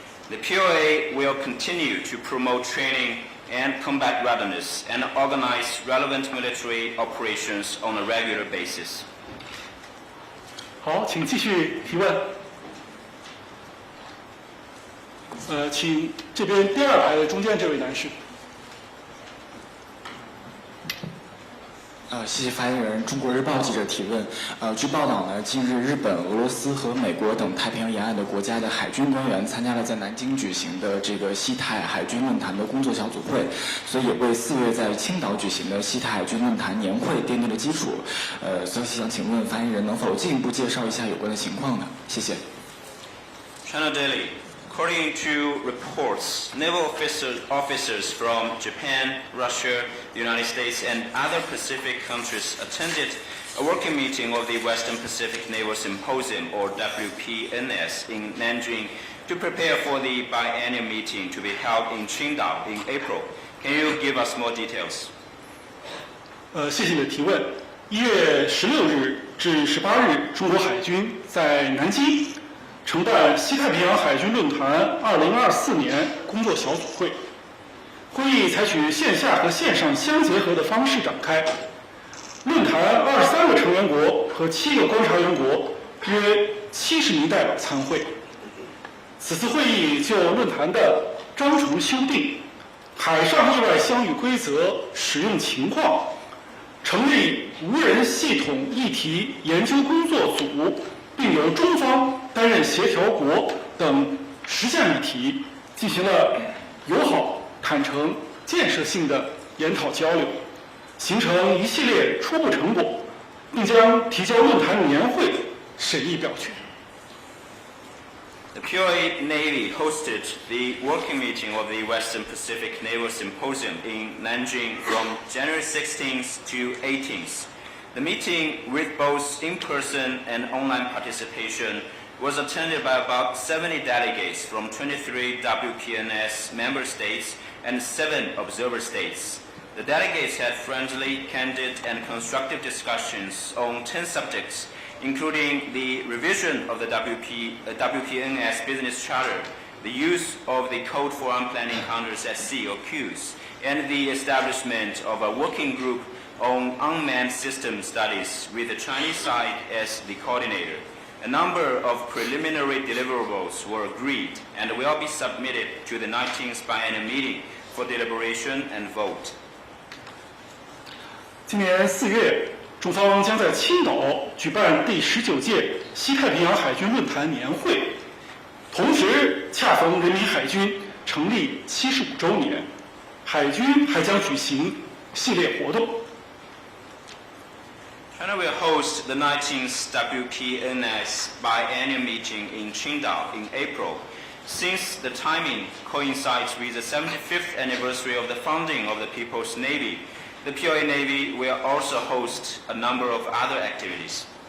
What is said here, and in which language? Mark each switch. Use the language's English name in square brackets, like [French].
[English] The POA will continue to promote training and combat readiness and organize relevant military operations on a regular basis. [Chinese] 好，请继续提问。请这边第二排的中间这位男士。谢谢发言人。中国日报记者提问，据报道呢，近日日本、俄罗斯和美国等太平洋沿岸的国家的海军官员参加了在南京举行的这个西太海军论坛的工作小组会，所以也为4月在青岛举行的西太海军论坛年会奠定了基础。所以想请问发言人能否进一步介绍一下有关的情况呢？谢谢。 [English] China Daily. According to reports, naval officers from Japan, Russia, the United States, and other Pacific countries attended a working meeting of the Western Pacific Naval Symposium, or WPNS, in Nanjing to prepare for the biennial meeting to be held in Qingdao in April. Can you give us more details? [Chinese] 谢谢你的提问。 1月16日至18日，中国海军在南京 承办西太平洋海军论坛2024年工作小组会，会议采取线下和线上相结合的方式展开。论坛23个成员国和7个观察员国，约70名代表参会。此次会议就论坛的章程修订、海上意外相遇规则使用情况、成立无人系统议题研究工作组，并由中方 担任协调国等10项议题，进行了友好、坦诚、建设性的研讨交流，形成一系列初步成果，并将提交论坛年会审议表决。 [English] The POA Navy hosted the working meeting of the Western Pacific Naval Symposium in Nanjing from January 16th to 18th. The meeting, with both in-person and online participation, was attended by about 70 delegates from 23 WPNS member states and 7 observer states. The delegates had friendly, candid, and constructive discussions on 10 subjects, including the revision of the WPNS business charter, the use of the Code for Unplanned Encounters at Sea, or CUES, and the establishment of a working group on unmanned system studies with the Chinese side as the coordinator. A number of preliminary deliverables were agreed and will be submitted to the 19th biennial meeting for deliberation and vote. [Chinese] 今年4月，中方将在青岛举办第19届西太平洋海军论坛年会，同时恰逢人民海军成立75周年，海军还将举行系列活动。 [English] China will host the 19th WPNS biennial meeting in Qingdao in April. Since the timing coincides with the 75th anniversary of the founding of the People's Navy, the POA Navy will also host a number of other activities.